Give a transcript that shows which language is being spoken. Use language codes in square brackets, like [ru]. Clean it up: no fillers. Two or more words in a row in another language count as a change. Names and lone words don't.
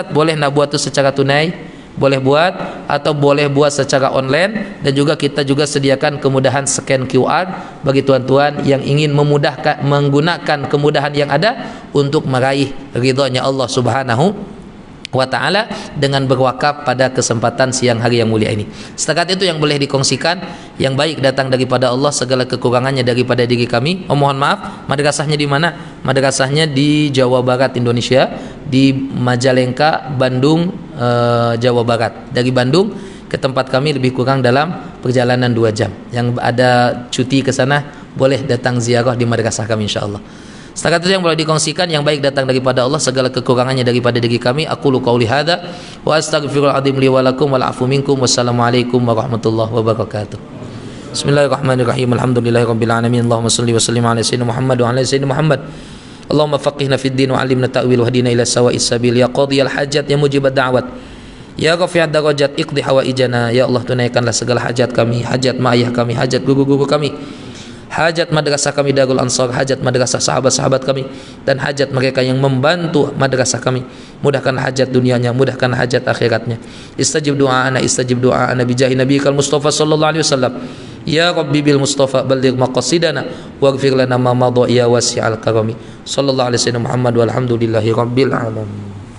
[ms] Boleh nak buat tu secara tunai, boleh buat, atau boleh buat secara online, dan juga kita juga sediakan kemudahan scan QR bagi tuan-tuan yang ingin memudahkan, menggunakan kemudahan yang ada untuk meraih ridhonya [ar] الله سبحانه وتعالى [ms] dengan berwakaf pada kesempatan siang hari yang mulia ini. Setakat itu yang boleh dikongsikan. Yang baik datang daripada Allah, segala kekurangannya daripada diri kami. Mohon maaf. Madrasahnya di mana? Madrasahnya di Jawa Barat Indonesia, di Majalengka, Bandung, Jawa Barat. Dari Bandung ke tempat kami lebih kurang dalam perjalanan 2 jam. Yang ada cuti ke sana boleh datang ziarah di madrasah kami, insyaallah. Setakat itu yang boleh dikongsikan. Yang baik datang daripada Allah, segala kekurangannya daripada diri kami. [ar] أقول قولي هذا وأستغفر العظيم لي ولكم والعفو منكم. والسلام عليكم ورحمة الله وبركاته. بسم الله الرحمن الرحيم. الحمد لله رب العالمين. اللهم صل وسلم على سيدنا محمد وعلى سيدنا محمد. اللهم فقهنا في الدين وعلمنا التأويل واهدنا إلى سواء السبيل. يا قاضي الحاجات، يا مجيب الدعوات، يا رافع الدرجات، اقض حوائجنا. يا الله, [ms] tunaikanlah segala hajat kami, hajat mak ayah kami, hajat guru-guru kami, hajat madrasah kami Darul Ansar, hajat madrasah sahabat-sahabat kami, dan hajat mereka yang membantu madrasah kami. Mudahkanlah hajat dunianya, mudahkanlah hajat akhiratnya. [ar] استجب دعاءنا، استجب دعاءنا بجاه نبيك المصطفى صلى الله عليه وسلم. يا رب بالمصطفى بلغ مقاصدنا واغفر لنا ما مضى يا واسع الكرم. صلى الله عليه وسلم محمد والحمد لله رب العالمين.